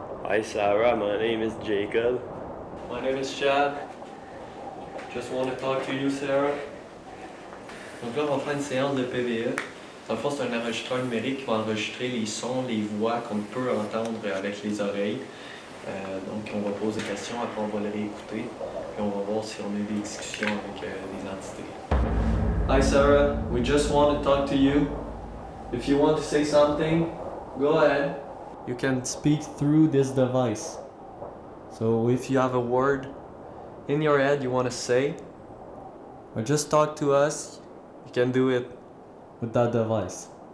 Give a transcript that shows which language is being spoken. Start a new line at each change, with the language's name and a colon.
English: Hi Sarah, my name is Jacob. My name is Chad. Just want to talk to you, Sarah.
French: Donc là, on va faire une séance de PVA. Dans le fond, c'est un enregistreur numérique qui va enregistrer les sons, les voix qu'on peut entendre avec les oreilles. Donc, on va poser des questions, après on va les réécouter. Puis on va voir si on a eu des discussions avec les entités.
English: Hi Sarah, we just want to talk to you. If you want to say something, go ahead. You can speak through this device. So if you have a word in your head you want to say, or just talk to us, you can do it with that device.